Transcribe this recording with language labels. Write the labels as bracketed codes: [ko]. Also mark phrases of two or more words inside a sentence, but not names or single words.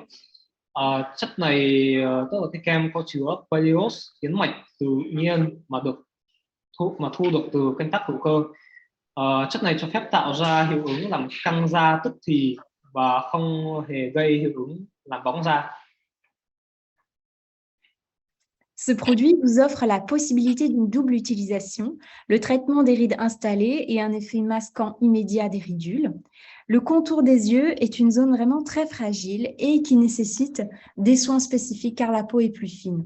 [vi] Chất này, tức là cái kem có chứa palleose yến mạch tự nhiên mà thu được từ canh tác hữu cơ. Chất này cho phép tạo ra hiệu ứng làm căng da tức thì và không hề gây hiệu ứng làm bóng da. [fr] Ce produit vous offre la possibilité d'une double utilisation, le traitement des rides installées et un effet masquant immédiat des ridules. Le contour des yeux est une zone vraiment très fragile et qui nécessite des soins spécifiques car la peau est plus fine.